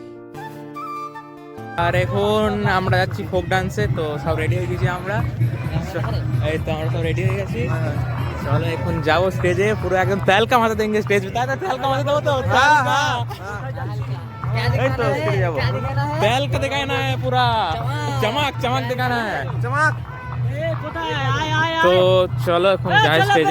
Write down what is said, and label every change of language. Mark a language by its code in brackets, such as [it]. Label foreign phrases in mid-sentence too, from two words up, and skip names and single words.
[bn] আর এখন আমরা যাচ্ছি ফোক ডান্সে। তো সব রেডি হয়ে গেছি আমরা, এই তো আমরা সব রেডি হয়ে গেছি। চলো এখন যাবো স্টেজে, পুরো একদম [hi] तेलका माथा देंगे स्टेज पे। [bn] দাদা তেলকা মাথা দেবো তো, এই তো স্টেজে যাবো। [hi] तेलका दिखाना है, पूरा चमक चमक दिखाना है, चमक। [bn] তো চলো এখন যাই স্টেজে।